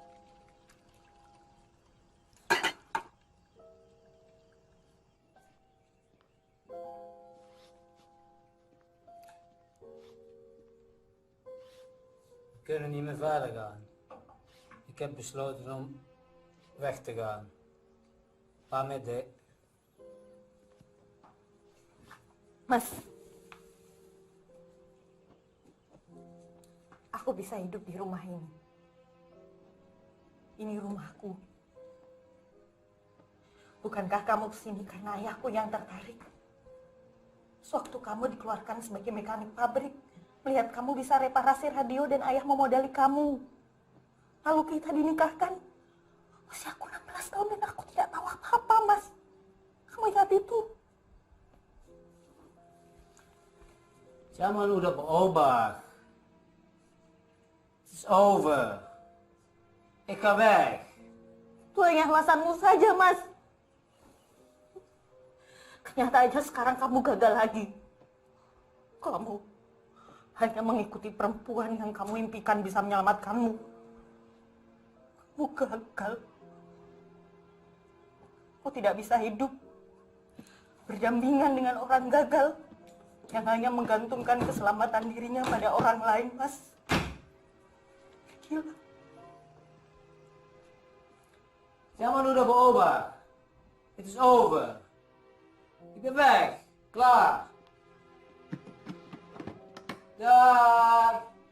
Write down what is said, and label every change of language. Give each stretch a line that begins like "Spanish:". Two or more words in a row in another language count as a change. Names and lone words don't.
Dutch: We kunnen niet meer verder gaan. Ik heb besloten om weg te gaan.
Indonesian: Pamit, Dek. Mas, aku bisa hidup di rumah ini. Ini rumahku. Bukankah kamu kesini karena ayahku yang tertarik? Sewaktu kamu dikeluarkan sebagai mekanik pabrik, melihat kamu bisa reparasi radio dan ayah memodali kamu. Lalu kita dinikahkan. Usiaku 16 tahun dan aku tidak tahu apa-apa, Mas. Kamu ingat itu? Zaman udah berubah.
Dutch: Het is over. Ik ga weg.
Indonesian: Itu hanya alasanmu saja, Mas. Kenyataannya sekarang kamu gagal lagi. Kamu hanya mengikuti perempuan yang kamu impikan bisa menyelamatkanmu. Kamu gagal. Kau tidak bisa hidup berdampingan dengan orang gagal yang hanya menggantungkan keselamatan dirinya pada orang lain, Mas. Gila. Zaman udah berubah.
Dutch: Het is over. Ik ben weg. Klaar. Dag.